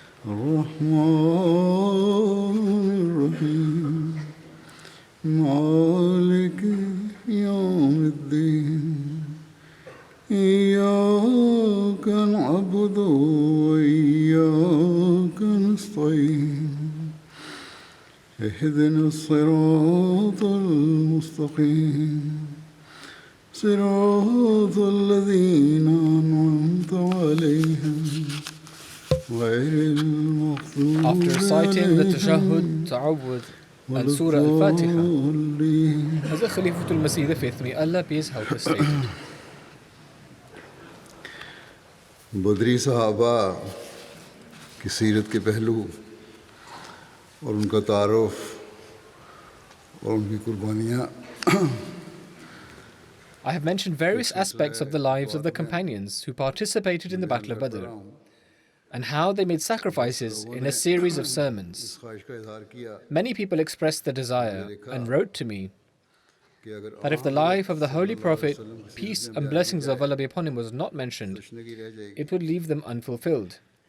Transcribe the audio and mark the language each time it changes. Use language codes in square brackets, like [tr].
[ar] الرحمن الرحيم مالك يوم الدين إياك نعبد وإياك نستعين اهدنا الصراط المستقيم صراط الذين أنعمت عليهم غير المغضوب [en] After reciting the Tashahhud, Ta'awudh, and Surah Al-Fatiha, Hazrat Khalifatul Masih V, may Allah be his helper, stated, [ur] बदरी सहाबा की सीरत के पहलू और उनका तारुफ और उनकी कुर्बानियाँ [en] I have mentioned various aspects of the lives of the companions who participated in the Battle of Badr and how they made sacrifices in a series of sermons. Many people expressed the desire and wrote to me that if the life of the Holy Prophet, peace and blessings of Allah be upon him, was not mentioned, it would leave them unfulfilled.